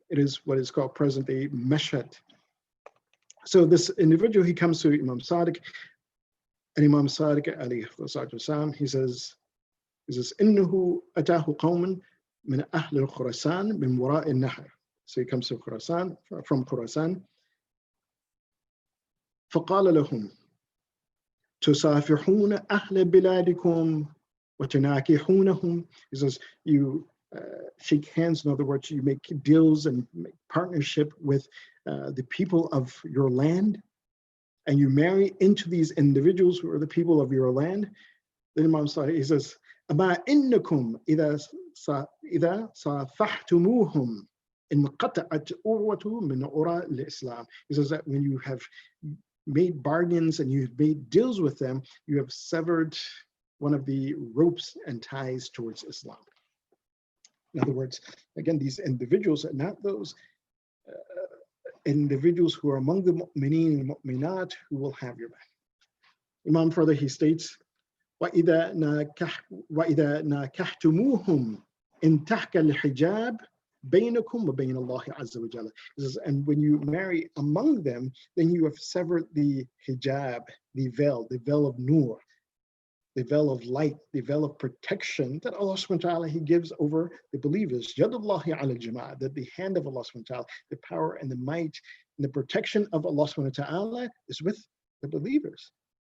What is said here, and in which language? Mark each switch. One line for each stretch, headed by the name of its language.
English: It is what is called present-day Mashhad. So this individual, he comes to Imam Sadiq, and Imam Sadiq alayhi wasallam, he says,
Arabic: إنه أتاه قوم من أهل الخراسان من وراء النهر.
English: So he comes to Khurasan, from Khurasan.
Arabic: فقال لهم تسافحون أهل بلادكم وتناكحونهم.
English: He says, you shake hands, in other words, you make deals and make partnership with the people of your land, and you marry into these individuals who are the people of your land. Then Imam Sadiq, he says,
Arabic: أما إنكم إذا صافحتموهم انقطعت عروة من عروة الإسلام.
English: He says that when you have made bargains and you've made deals with them, you have severed one of the ropes and ties towards Islam. In other words, again, these individuals are not those individuals who are among the mu'mineen and mu'minat who will have your back. Imam further, he states,
Arabic: وَإِذَا نَاكَحْتُمُوهُمْ إِن تَحْكَ الْحِجَابِ بَيْنَكُمْ وَبَيْنَ اللَّهِ عَزَّ وَجَلَّ.
English: He says, and when you marry among them, then you have severed the hijab, the veil of nur, the veil of light, the veil of protection that Allah subhanahu wa ta'ala, he gives over the believers.
Arabic: Yadullahi ala jama'ah,
English: that the hand of Allah subhanahu wa ta'ala, the power and the might and the protection of Allah subhanahu wa ta'ala is with the believers.